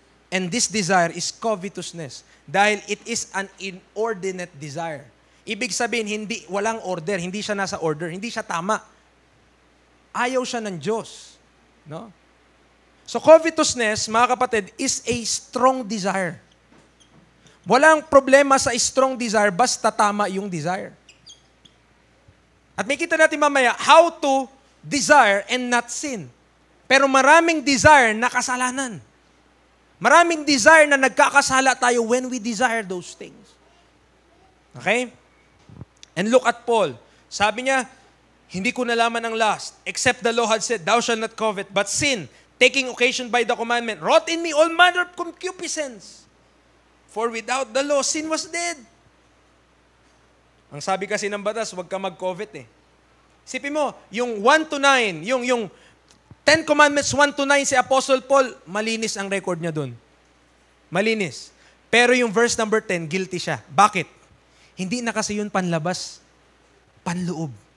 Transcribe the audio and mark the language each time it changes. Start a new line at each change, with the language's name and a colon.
English: And this desire is covetousness. Dahil it is an inordinate desire.
Filipino: Ibig sabihin, walang order, hindi siya nasa order, hindi siya tama. Ayaw siya ng Diyos.
English: No? So covetousness, mga kapatid, is a strong desire.
Filipino: Walang problema sa strong desire, basta tama yung desire. At may kita natin mamaya,
English: how to desire and not sin.
Filipino: Pero maraming desire na kasalanan. Maraming desire na nagkakasala tayo
English: when we desire those things. Okay? And look at Paul.
Filipino: Sabi niya, hindi ko nalaman ang lust,
English: except the law had said, thou shalt not covet, but sin, taking occasion by the commandment, wrought in me all manner of concupiscence. For without the law, sin was dead.
Filipino: Ang sabi kasi ng batas, huwag ka mag-covet eh. Isipin mo, yung 1 to 9, yung 10 Commandments 1 to 9 si Apostle Paul, malinis ang record niya dun. Malinis. Pero yung verse number 10, guilty siya. Bakit? Hindi na kasi yun panlabas, panloob.